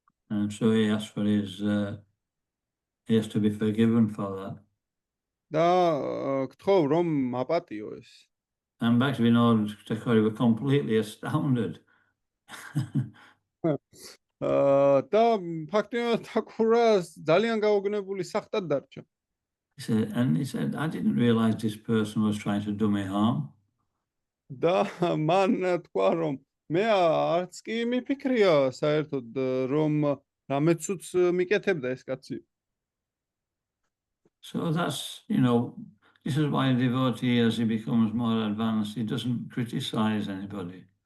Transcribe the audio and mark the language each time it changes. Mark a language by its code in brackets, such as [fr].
[en] And so he asked for he has to be forgiven for that. [ka] და გთხოვ რომ მაპატიო ეს. [en] And Bhaktivinoda Thakur were completely astounded. [ka] და ფაქტობრივად თაკურას ძალიან გაოგნებული სახტად დარჩა. [en] He said, I didn't realize this person was trying to do me harm. [ka] და მან თქვა რომ მე არც კი მიფიქრია საერთოდ რომ რამეცუც მიკეთებდა ეს კაცი. [en] So that's, you know, this is why a devotee, as he becomes more advanced, he doesn't criticize anybody.